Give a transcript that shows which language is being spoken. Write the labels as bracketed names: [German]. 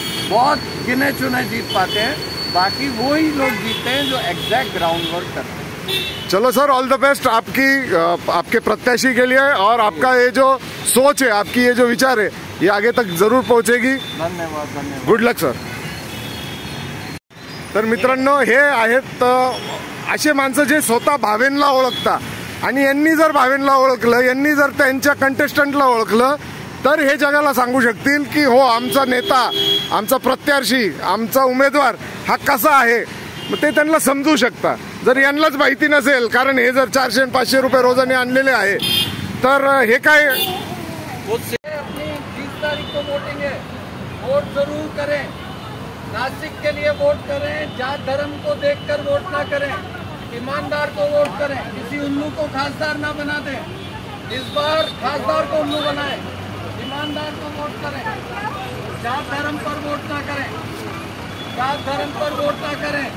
[Hindi] बहुत गिने चुने जीत पाते हैं, बाकी वो ही लोग जीतते हैं जो एग्जैक्ट ग्राउंड वर्क करते हैं। चलो सर, ऑल द बेस्ट आपके प्रत्याशी के लिए, और आपका ये जो सोच है, आपकी ये जो विचार है, ये आगे तक जरूर पहुंचेगी। धन्यवाद। Good luck sir. [Marathi] तर मित्रांनो, हे आहेत असे माणसं जे स्वतः भावेंना ओळखता, आणि यांनी जर भावेंना ओळखलं, यांनी जर त्यांच्या कंटेस्टंटला ओळखलं, तर हे जगाला सांगू शकतील की हो, आमचा नेता, आमचा प्रत्याशी, आमचा उमेदवार हा कसा आहे, ते त्यांना समजू शकता। जर यांनाच माहिती नसेल, कारण हे जर 400 आणि 500 रुपये रोजाने आणलेले आहे, तर हे काय। [Hindi] अपनी 30 तारीख को वोटिंग है, वोट जरूर करें, नासिक के लिए वोट करें, जात धर्म को देखकर वोट ना करें, ईमानदार को वोट करें, किसी उल्लू को खासदार ना बना दें। इस बार खासदार को उल्लू बनाएं, ईमानदार को वोट करें, जात धर्म पर वोट ना करें, जात धर्म पर वोट ना करें।